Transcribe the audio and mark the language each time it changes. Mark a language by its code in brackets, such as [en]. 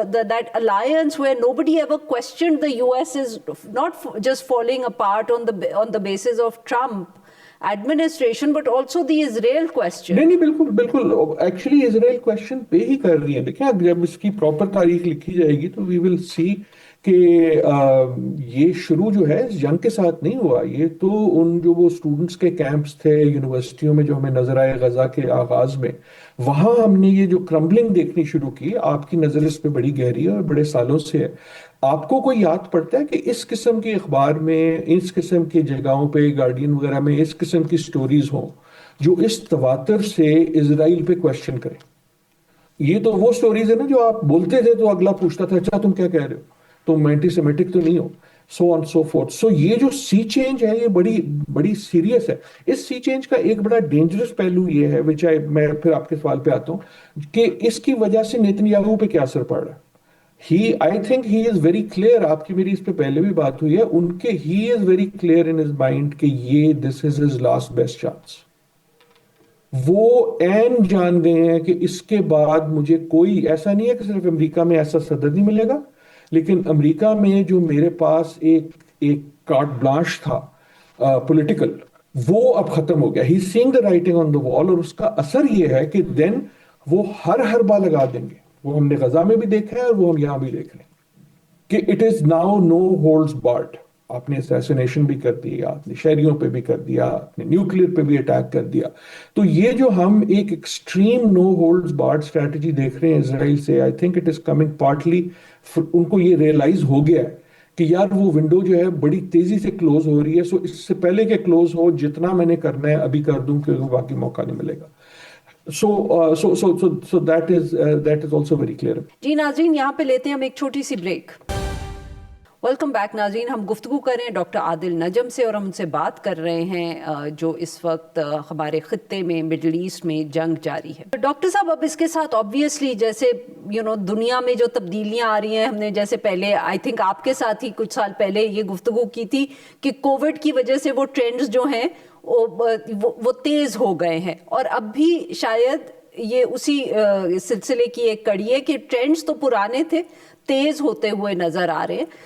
[en] That alliance where nobody ever questioned the US is not just falling apart on the basis of Trump administration, but also the Israel question. [ur] نہیں بالکل actually اسرائیل question پہ ہی کر رہی ہیں. دیکھیں جب اس کی پراپر تاریخ لکھی جائے گی تو [en] we will see [ur] کہ یہ شروع جو ہے اس جنگ کے ساتھ نہیں ہوا, یہ تو ان جو وہ اسٹوڈنٹس کے کیمپس تھے یونیورسٹیوں میں جو ہمیں نظر آئے غزہ کے آغاز میں, وہاں ہم نے یہ جو کرمبلنگ دیکھنی شروع کی. آپ کی نظر اس پہ بڑی گہری ہے اور بڑے سالوں سے ہے. آپ کو کوئی یاد پڑتا ہے کہ اس قسم کے اخبار میں, اس قسم کی جگہوں پہ, گارڈین وغیرہ میں اس قسم کی سٹوریز ہوں جو اس تواتر سے اسرائیل پہ کوشچن کریں؟ یہ تو وہ سٹوریز ہے نا جو آپ بولتے تھے تو اگلا پوچھتا تھا اچھا تم کیا کہہ رہے ہو, تم اینٹی سیمیٹک تو نہیں ہو, [en] So on so forth. [ur] سو یہ جو سی چینج ہے یہ بڑی سیریس ہے. اس سی چینج کا ایک بڑا ڈینجرس پہلو یہ ہے, میں پھر آپ کے سوال پہ آتا ہوں, کہ اس کی وجہ سے نیتنیاہو پہ کیا اثر پڑ رہا ہے. [en] I think he is very clear, [ur] آپ کی میری اس پہ پہلے بھی بات ہوئی ہے, [en] he is very clear in his mind کہ یہ this is his last best chance. [ur] وہ این جان گئے ہیں کہ اس کے بعد مجھے کوئی ایسا نہیں ہے کہ صرف امریکہ میں ایسا صدر نہیں ملے گا, لیکن امریکہ میں جو میرے پاس ایک کارٹ بلانش تھا پولیٹیکل، وہ اب ختم ہو گیا. [en] he seeing the writing on the wall, [ur] اور اس کا اثر یہ ہے کہ دین وہ ہر حربہ لگا دیں گے. وہ ہم نے غزہ میں بھی دیکھا ہے اور وہ ہم یہاں بھی دیکھ رہے ہیں کہ [en] It is now no holds barred. [ur] آپ نے اسیسینیشن بھی کر دیا، آپ نے شہریوں پہ بھی کر دیا، آپ نے نیوکلیر پہ بھی اٹیک کر دیا. تو یہ جو ہم ایک ایکسٹریم نو ہولڈز بارڈ اسٹریٹجی دیکھ رہے ہیں اسرائیل سے، [en] I think it is coming partly, [ur] ان کو یہ ریئلائز ہو گیا ہے کہ یار وہ ونڈو جو ہے بڑی تیزی سے کلوز ہو رہی ہے. سو اس سے پہلے کہ کلوز ہو، جتنا میں نے کرنا ہے ابھی کر دوں کیونکہ باقی موقع نہیں ملے گا. [en] So that is also very clear. [ur] جی ناظرین، یہاں پہ لیتے ہیں ہم ایک چھوٹی سی بریک. ویلکم بیک ناظرین. ہم گفتگو کر رہے ہیں ڈاکٹر عادل نجم سے، اور ہم ان سے بات کر رہے ہیں جو اس وقت ہمارے خطے میں مڈل ایسٹ میں جنگ جاری ہے. ڈاکٹر صاحب، اب اس کے ساتھ آبویسلی جیسے دنیا میں جو تبدیلیاں آ رہی ہیں، ہم نے جیسے پہلے آئی تھنک آپ کے ساتھ ہی کچھ سال پہلے یہ گفتگو کی تھی کہ کووڈ کی وجہ سے وہ ٹرینڈز جو ہیں وہ تیز ہو گئے ہیں، اور اب بھی شاید یہ اسی سلسلے کی ایک کڑی ہے کہ ٹرینڈز تو پرانے تھے، تیز ہوتے ہوئے نظر آ رہے ہیں.